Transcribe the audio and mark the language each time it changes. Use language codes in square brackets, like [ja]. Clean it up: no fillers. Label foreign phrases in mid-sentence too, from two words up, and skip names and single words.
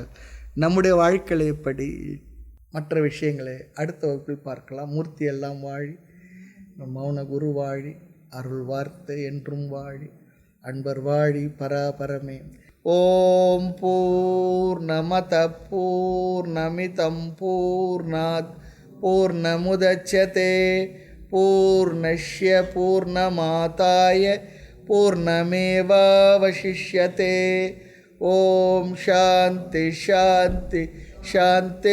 [ta] நம்முடைய வாழ்க்கையில் எப்படி மற்ற விஷயங்களை அடுத்த வகுப்பில் பார்க்கலாம். மூர்த்தி எல்லாம் வாழி, மௌன குரு வாழி, அருள் வார்த்தை என்றும் வாழி, அன்பர் வாழி பராபரமே. [sa] ओम् पूर्णमदः पूर्णमिदम् पूर्णात् पूर्णमुदच्यते पूर्णस्य पूर्णमादाय पूर्णमेवावशिष्यते. ओम् शान्तिः शान्तिः शान्तिः.